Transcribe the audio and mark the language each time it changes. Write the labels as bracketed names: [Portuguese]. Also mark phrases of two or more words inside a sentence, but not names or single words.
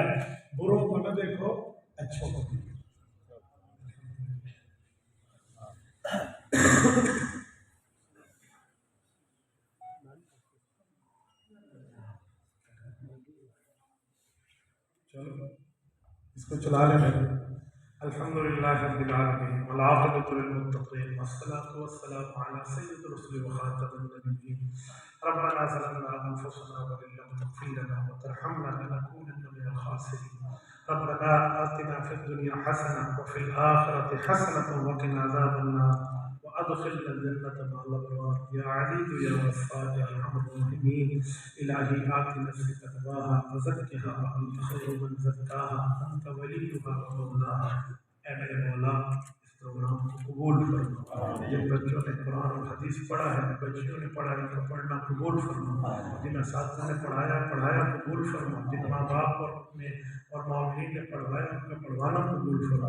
[Urdu] بروں کو نہ دیکھو، اچھوں کو دیکھو. چلو اس کو چلا لیں. [Arabic] الحمد لله رب العالمين والعاقبة للمتقين والصلاة والسلام على سيد الرسل وخاتم النبيين. ربنا ظلمنا أنفسنا وإن لم تغفر لنا وترحمنا لنكونن من الخاسرين. ربنا آتنا في الدنيا حسنة وفي الآخرة حسنة وقنا عذاب النار وأدخلنا الجنة مع الأبرار يا عزيز يا غفار يا أرحم الراحمين. إلهي آت نفسي تقواها وزكها وأنت خير من زكاها أنت وليها ومولاها. [Urdu] اے میرے مولا، اس پروگرام قبول فرما. جن بچوں نے قرآن اور حدیث پڑھا ہے، بچیوں نے پڑھا، ان کا پڑھنا قبول فرما. جن اساتذہ نے پڑھایا قبول فرما۔ جن ماں باپ اور مولوی نے پڑھوایا، ان کا پڑھوانا قبول فرما.